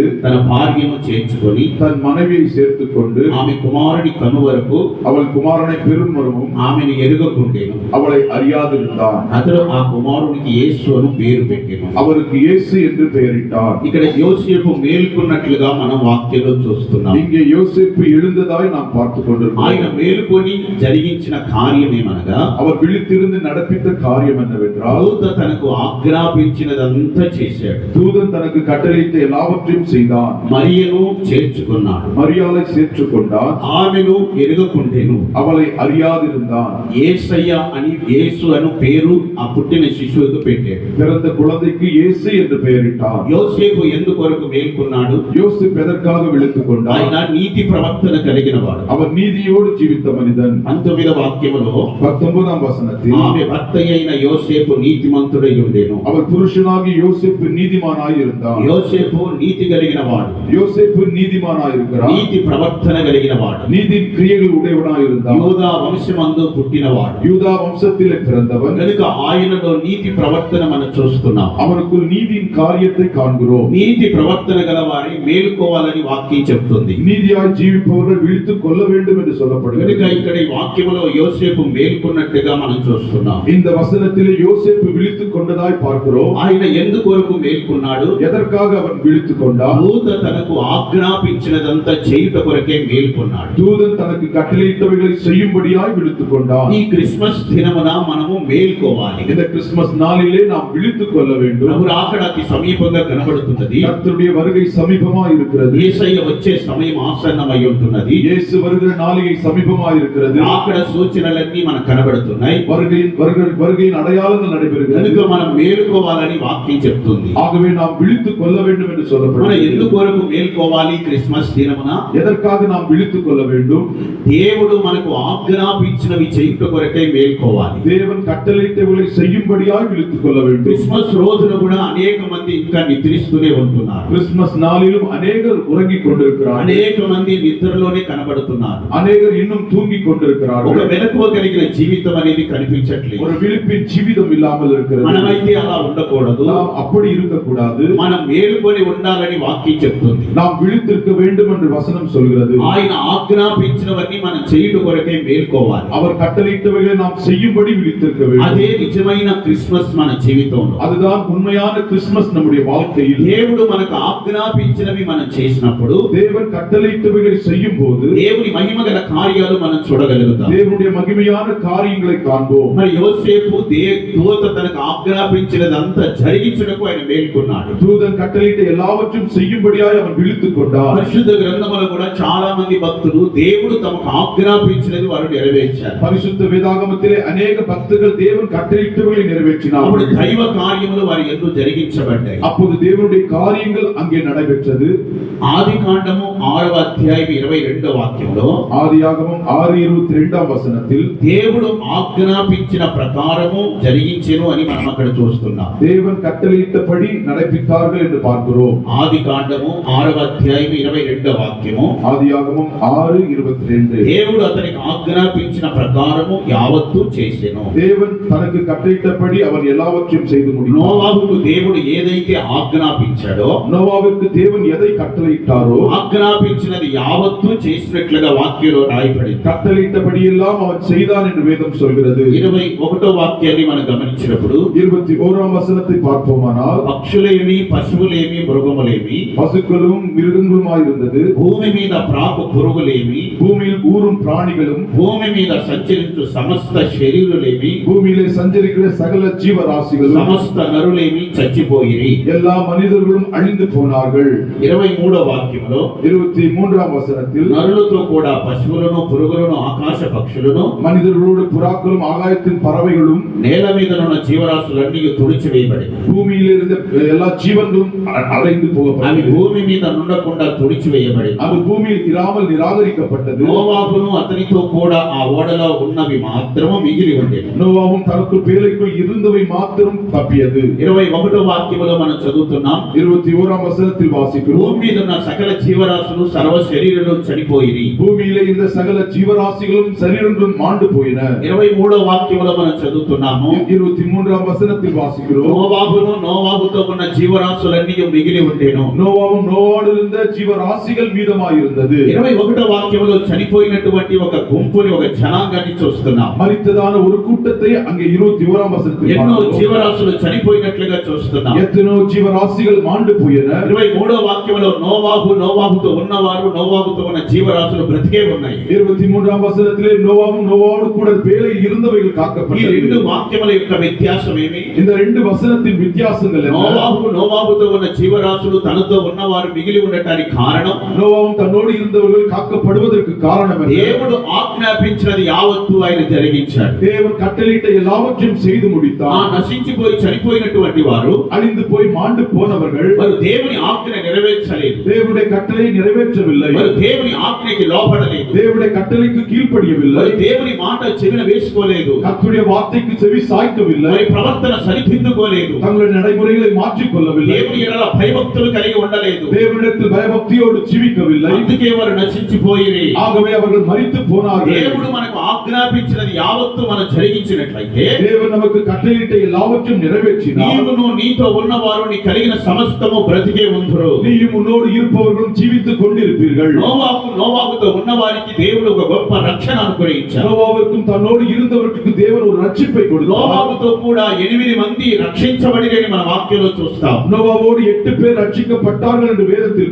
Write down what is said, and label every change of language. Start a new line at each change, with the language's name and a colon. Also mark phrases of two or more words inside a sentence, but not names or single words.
Telugu: తన భార్యను చేర్చుకొని
Tamil: தன் மனைவியை சேர்த்துக் கொண்டு
Telugu: ఆమె కుమారుడి కను వరకు
Tamil: அவள் குமாரனை பெரும் மருவும்
Telugu: ఆమెను ఎరుగకుండెను.
Tamil: அவளை அறியாதிருந்தான்.
Telugu: అతడు ఆ కుమారునికి యేసు అని పేరు పెట్టెను.
Tamil: அவருக்கு இயேசு என்று பெயரிட்டான்.
Telugu: ఇక్కడ యోసేపు మేల్కొన్నట్లుగా మనం వాక్యంలో చూస్తున్నాం.
Tamil: இங்கே யோசேப்பு எழுந்ததாய் நாம் பார்த்துக்
Telugu: ఆయన
Tamil: கொண்டிருக்கிறோம்.
Telugu: మేలుకొని జరిగించిన కార్యం ఏమనగా,
Tamil: அவர் விழித்திருந்து நடப்பித்த காரியம் என்னவென்றால்,
Telugu: దూత తనకు ఆజ్ఞాపించినదంతా చేశాడు.
Tamil: தூதன் தனக்கு கட்டளையிட்ட எல்லாவற்றையும் செய்தான்.
Telugu: మరియను చేర్చుకున్నాడు.
Tamil: மரியாதை சேர்த்துக் கொண்டான்.
Telugu: ఆమెను ఎరుగకుండెను.
Tamil: அவளை அறியாதிருந்தான்.
Telugu: యేసయ్య అని యేసు అను పేరు ఆ పుట్టిన శిశువుకు పెట్టాడు.
Tamil: பிறந்த குழந்தைக்கு இயேசு என்று பெயரிட்டான்.
Telugu: యోసేపు ఎందుకొరకు మేల్కొన్నాడు?
Tamil: யோசேப்பு எதற்காக விழித்துக் கொண்டான்?
Telugu: ఆయన నీతి ప్రవర్తన కలిగిన వాడు.
Tamil: அவர் நீதியோடு ஜீவித்த மனிதன்.
Telugu: 19వ వాక్యములో
Tamil: 19ஆம் வசனத்தில்
Telugu: ఆమె భర్త అయిన యోసేపు నీతిమంతుడై ఉండెను.
Tamil: அவர் புருஷனாகி யோசேப்பு நீதிமானாய் இருந்தான்.
Telugu: యోసేపు నీతి కలిగిన వాడు,
Tamil: யோசேப்பு நீதிமானாய் இருக்கிறான்.
Telugu: నీతి ప్రవర్తన కలిగిన వాడు,
Tamil: நீதியின் கிரியைகள் உடையவனாய் இருந்தான்.
Telugu: యూదా వంశమందు పుట్టినవాడు.
Tamil: யூதா வம்சத்திலே பிறந்தவன்.
Telugu: కనుక ఆయనలో నీతి ప్రవర్తన మనం చూస్తున్నాం.
Tamil: அவனுக்குள் நீதியின் காரியத்தை காண்கிறோம்.
Telugu: నీతి ప్రవర్తన గల వారి మేలుకోవాలని వాక్యం చెప్తుంది.
Tamil: நீதியாய் ஜீவிப்பவர்கள் விழித்துக் கொள்ள வேண்டும் என்று
Telugu: కనుక
Tamil: சொல்லப்படுகிறது.
Telugu: ఇక్కడ ఈ వాక్యములో యోసేపు మేల్కొన్నట్టుగా మనం చూస్తున్నాం.
Tamil: இந்த வசனத்திலே யோசேப்பு விழித்துக் கொண்டதாய் பார்க்கிறோம்.
Telugu: ఆయన ఎందుకొరకు మేల్కొన్నాడు?
Tamil: எதற்காக அவன் விழித்துக் கொண்டான்?
Telugu: దూత తనకు ఆజ్ఞాపించినదంతా చేయుట కొరకే మేల్కొన్నాడు.
Tamil: தூதன் தனக்கு கட்டளையிட்டவைகளை செய்யும்படியாய் விழித்துக் கொண்டான்.
Telugu: ఈ క్రిస్మస్ దినమున మనము మేల్కోవాలి.
Tamil: இந்த கிறிஸ்துமஸ் நாளிலே நாம் விழித்துக் கொள்ள வேண்டும்.
Telugu: ప్రభు రాకడానికి సమీపంగా కనబడుతున్నది.
Tamil: கர்த்தருடைய வருகை சமீபமாய் இருக்கிறது.
Telugu: యేసయ్య వచ్చే సమయం ఆసన్నమై ఉంటున్నది.
Tamil: இயேசு வருகிற நாளிகை சமீபமாய் இருக்கிறது.
Telugu: అక్కడ సూచనలన్నీ మనకు కనబడుతున్నాయి.
Tamil: வருகையின் அடையாளங்கள் நடைபெறுகிறது.
Telugu: కనుక మనం మేలుకోవాలని వాక్యం చెప్తుంది.
Tamil: ஆகவே நாம் விழித்துக் கொள்ள வேண்டும் என்று
Telugu: మనం
Tamil: சொல்லப்படுகிறது.
Telugu: ఎందుకొరకు మేల్కోవాలి? క్రిస్మస్ దినమున
Tamil: எதற்காக நாம் விழித்துக் கொள்ள வேண்டும்?
Telugu: దేవుడు మనకు ఆజ్ఞాపించినవి చేయుట కొరకై మేల్కోవాలి.
Tamil: தேவன் கட்டளையிட்டவைகளை செய்யும்படியாய் விழித்துக் கொள்ள வேண்டும்.
Telugu: క్రిస్మస్ రోజున కూడా అనేక మంది ఇంకా నిద్రిస్తూనే ఉంటున్నారు.
Tamil: கிறிஸ்துமஸ் நாளிலும் அநேகர் உறங்கிக் கொண்டிருக்கிறார்கள்.
Telugu: అనేక మంది నిద్రలోనే కనబడుతున్నారు.
Tamil: அநேகர் இன்னும் தூங்கிக்
Telugu: ఒక
Tamil: கொண்டிருக்கிறார்கள்.
Telugu: మెలకువ కలిగిన జీవితం అనేది కనిపించట్లేదు.
Tamil: ஒரு விழிப்பின் ஜீவிதம் இல்லாமல் இருக்கிறது.
Telugu: మనమైతే అలా ఉండకూడదు.
Tamil: நாம் அப்படி இருக்கக்கூடாது.
Telugu: మనం మేలుకొని ఉండాలని వాక్యం చెప్తుంది.
Tamil: நாம் விழித்திருக்க வேண்டும் என்று வசனம் சொல்கிறது.
Telugu: ఆయన ఆజ్ఞాపించినవన్నీ మనం చేయుట కొరకే మేల్కోవాలి.
Tamil: அவர் கட்டளையிட்டவைகளை நாம் செய்யும்படி விழித்திருக்க வேண்டும்.
Telugu: అదే నిజమైన క్రిస్మస్ మన జీవితంలో.
Tamil: அதுதான் உண்மையான கிறிஸ்துமஸ் நம்முடைய வாழ்க்கையில்.
Telugu: దేవుడు మనకు ఆజ్ఞాపించినవి మనం చేసినప్పుడు,
Tamil: தேவன் கட்டளையிட்டவைகளை செய்யும் போது
Telugu: దేవుని మహిమ గల కార్యాలు మనం చూడగలుగుతాం.
Tamil: தேவனுடைய மகிமையான காரியங்களை காண்போம்.
Telugu: మరి యోసేపు దూత తనకు ఆజ్ఞాపించినదంతా జరిగించుటకు ఆయన మేల్కొన్నాడు.
Tamil: தூதன் கட்டளையிட்ட எல்லாவற்றையும் செய்யும்படியாய் அவன் விழித்துக் கொண்டான்.
Telugu: పరిశుద్ధ గ్రంథములో కూడా చాలా మంది భక్తులు దేవుడు తమకు ఆజ్ఞాపించినది వారు నెరవేర్చారు.
Tamil: பரிசுத்த வேதாகமத்திலே அநேக பக்தர்கள் தேவன் கட்டளையிட்டவைகளை
Telugu: అప్పుడు
Tamil: நிறைவேற்றினார்கள்.
Telugu: దైవ కార్యములు వారి యందు జరిగించబడ్డాయి.
Tamil: அப்போது தேவனுடைய காரியங்கள் அங்கே நடைபெற்றது.
Telugu: ఆది కాండము 6వ అధ్యాయం 22వ వాక్యంలో
Tamil: ஆதியாகமம் 6:22 வசனத்தில்
Telugu: దేవుడు ఆజ్ఞాపించిన ప్రకారము జరిగించెను అని మనం అక్కడ చూస్తున్నాం.
Tamil: தேவன் கட்டளையிட்டபடி நடப்பித்தார்கள் என்று பார்க்கிறோம்.
Telugu: ఆది కాండము 6వ అధ్యాయం 22వ వాక్యము,
Tamil: ஆதியாகமம் 6:22
Telugu: దేవుడు అతనికి ఆజ్ఞాపించిన ప్రకారము యావత్తు చేసెను.
Tamil: தேவன் தனக்கு கட்டளையிட்டபடி அவன் எல்லாவற்றையும் செய்து முடித்தார்.
Telugu: నోవాహుకు దేవుడు ఏదైతే ఆజ్ఞాపించాడో,
Tamil: நோவாவிற்கு தேவன் எதை கட்டளையிட்டாரோ
Telugu: ఆజ్ఞాపించినది యావత్తు చేసినట్లుగా వాక్యంలో రాయబడింది.
Tamil: கட்டளையிட்டபடி எல்லாம் அவன் செய்தான் என்று வேதம் சொல்கிறது.
Telugu: 21వ వాక్యాన్ని మనం గమనించినప్పుడు
Tamil: 21ஆம் வசனத்தை பார்ப்போமானால்,
Telugu: పక్షులేమి, పశువులేమి, మృగములేమి,
Tamil: பசுக்களும் மிருகங்களுமாய் இருந்தது.
Telugu: భూమి మీద ప్రాకు పురుగులేమి,
Tamil: பூமியில் ஊரும் பிராணிகளும்,
Telugu: భూమి మీద సంచరించు సమస్త శరీరులేమి,
Tamil: பூமியிலே சஞ்சரிக்கிற சகல ஜீவராசிகளும்,
Telugu: సమస్త నరులేమి చచ్చిపోయిరి.
Tamil: எல்லா மனிதர்களும் அழிந்து போனார்கள்.
Telugu: 23వ వాక్యములో
Tamil: 23ஆம் வசனத்தில்,
Telugu: నరులతో కూడా పశువులను, పురుగులను, ఆకాశ పక్షులను,
Tamil: மனிதர்களோடு புறாக்களும் ஆகாயத்தின் பறவைகளும்,
Telugu: నేల మీద ఉన్న జీవరాశులన్నీ తుడిచివేయబడి,
Tamil: பூமியில் இருந்த எல்லா ஜீவன்களும் அடைந்து
Telugu: అవి
Tamil: போகப்பட்டது.
Telugu: భూమి మీద నుండకుండా తుడిచివేయబడి,
Tamil: அது பூமியில் இராமல் நிராகரிக்கப்பட்டது.
Telugu: నోవాహును అతనితో కూడా ఆ ఓడలో ఉన్నవి మాత్రము మిగిలి ఉండేవి.
Tamil: நோவாவும் தனக்கு பேழைக்குள் இருந்தவை மாத்திரம் தப்பியது.
Telugu: 21వ వాక్యములో మనం చదువుతున్నాం,
Tamil: 21ஆம் வசனத்தில் வாசிக்கிறோம்,
Telugu: భూమి మీద ఉన్న సకల జీవరాశులు సర్వ శరీరులు చనిపోయిరి.
Tamil: பூமியிலே இந்த சகல ஜீவராசிகளும் சரீரங்களும் மாண்டு போயின.
Telugu: 23వ వాక్యములో మనం చదువుతున్నాము,
Tamil: 23ஆம் வசனத்தில் வாசிக்கிறோம்,
Telugu: నోవాహును నోవాహుతో ఉన్న జీవరాశులన్నీ మిగిలి ఉండేను.
Tamil: நோவாவும் நோவாடு இருந்த ஜீவராசிகள் மீதமாயிருந்தது.
Telugu: 21వ వాక్యములో చనిపోయినటువంటి ఒక గుంపుని, ఒక జనాంగాన్ని చూస్తున్నాం.
Tamil: மரித்ததான ஒரு கூட்டத்தை அங்கே 21ஆம் வசனத்தில்
Telugu: ఎన్నో
Tamil: பார்க்கிறோம்.
Telugu: జీవరాశులు చనిపోయినట్లుగా చూస్తున్నాం.
Tamil: எத்தனோ ஜீவராசிகள் மாண்டு போயின.
Telugu: 23వ వాక్యములో నోవాహుతో ఉన్నవారు, నోవాహుతో ఉన్న జీవరాశులు బ్రతికే ఉన్నాయి.
Tamil: 23ஆம் வசனத்திலே நோவாவும் நோவாவோடு கூட பேழையில் இருந்தவைகள்
Telugu: ఈ
Tamil: காக்கப்பட்டது.
Telugu: రెండు వాక్యముల యొక్క వ్యత్యాసం ఏమి?
Tamil: இந்த ரெண்டு வசனத்தின் வித்தியாசங்கள் என்ன?
Telugu: నోవాహుతో ఉన్న జీవరాశులు తనతో ఉన్నవారు మిగిలి ఉండటానికి కారణం,
Tamil: நோவாவும் தன்னோடு இருந்தவர்கள் காக்கப்படுவதற்கு காரணம் என்ன?
Telugu: దేవుడు ఆజ్ఞాపించినది యావత్తు ఆయన జరిగించాడు.
Tamil: தேவன் கட்டளையிட்ட எல்லாவற்றையும் செய்து
Telugu: ఆ
Tamil: முடித்தார்.
Telugu: నశించిపోయి చనిపోయినటువంటి వారు
Tamil: அழிந்து போய் மாண்டு போனவர்கள்
Telugu: వారు దేవుని ఆజ్ఞ నెరవేర్చలేదు,
Tamil: தேவனுடைய கட்டளையை நிறைவேற்றவில்லை.
Telugu: వారు దేవుని ఆజ్ఞకి లోపడలేదు,
Tamil: தேவனுடைய கட்டளைக்கு கீழ்ப்படியவில்லை.
Telugu: వారు దేవుని మాట చెవిన వేసుకోలేదు,
Tamil: கர்த்தருடைய வார்த்தைக்கு செவி சாய்க்கவில்லை.
Telugu: వారి ప్రవర్తన సరిదిద్దుకోలేదు,
Tamil: தங்களுடைய நடைமுறைகளை மாற்றிக் கொள்ளவில்லை.
Telugu: దేవుని ఎడల భయభక్తులు కలిగి ఉండలేదు.
Tamil: தேவனிடத்தில் பயபக்தியோடு ஜீவிக்கவில்லை.
Telugu: అందుకే వారు నశించిపోయిరి.
Tamil: ஆகவே அவர்கள் மரித்து போனார்கள்.
Telugu: దేవుడు మనకు ఆజ్ఞాపించినది యావత్తు మనం జరిగించినట్లయితే,
Tamil: தேவன் நமக்கு கட்டளையிட்ட எல்லாவற்றையும் நிறைவேற்றினார்.
Telugu: నీవును నీతో ఉన్నవారు నీ కలిగిన సమస్తము బ్రతికే ఉందురు.
Tamil: நீயும் உன்னோடு இருப்பவர்களும் ஜீவித்துக் கொண்டிருப்பீர்கள்.
Telugu: నోవాహుతో ఉన్నవారికి దేవుడు ఒక గొప్ప రక్షణ అనుగ్రహించాడు.
Tamil: நோவாவுக்கும் தன்னோடு இருந்தவர்களுக்கு தேவன் ஒரு ரட்சிப்பை கொடுத்தார்.
Telugu: నోవాహుతో కూడా 8 మంది రక్షించబడిరని మన వాక్యంలో చూస్తాం.
Tamil: நோவாவோடு 8 பேர் ரட்சிக்கப்பட்டார்கள் என்று வேதத்தில்